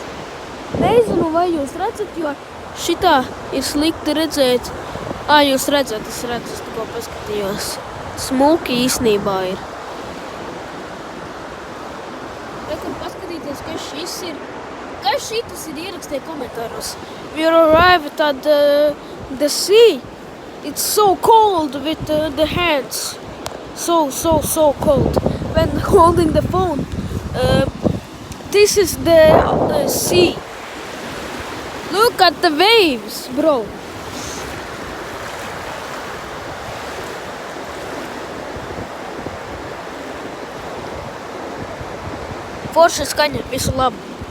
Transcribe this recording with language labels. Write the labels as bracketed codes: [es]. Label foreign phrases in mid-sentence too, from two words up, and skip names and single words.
[lv] Nezinu, vai jūs redzat, jo šitā ir slikti redzēt. Jūs redzat, es tikko paskatījos. Smuki īsnībā ir. Kur paskatīties, kas šis ir. Kas šitas ir, ierakstiet komentāros. [en] We arrived at the sea. It's so cold with the hands. So cold. When holding the phone. This is the sea. Look at the waves, bro. [lv] Forša skaņa, visu labu.